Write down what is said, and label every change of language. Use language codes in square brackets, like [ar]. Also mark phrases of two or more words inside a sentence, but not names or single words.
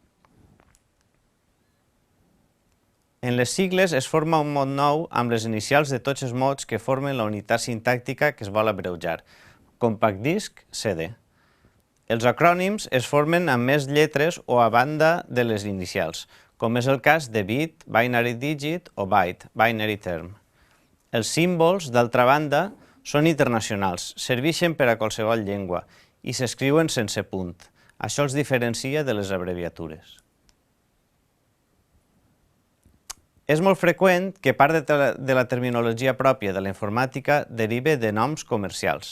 [ca] En les sigles es forma un mot nou amb les inicials de tots els mots que formen la unitat sintàctica que es vol abreujar, [en] compact disc, [ca] CD. Els acrònims es formen amb més lletres o a banda de les inicials, com és el cas de bit, [en] binary digit [ca] o byte, [en] binary term. [ca] Els símbols, d'altra banda, són internacionals, serveixen per a qualsevol llengua i s'escriuen sense punt. Això els diferencia de les abreviatures. És molt freqüent que part de la terminologia pròpia de la informàtica derive de noms comercials.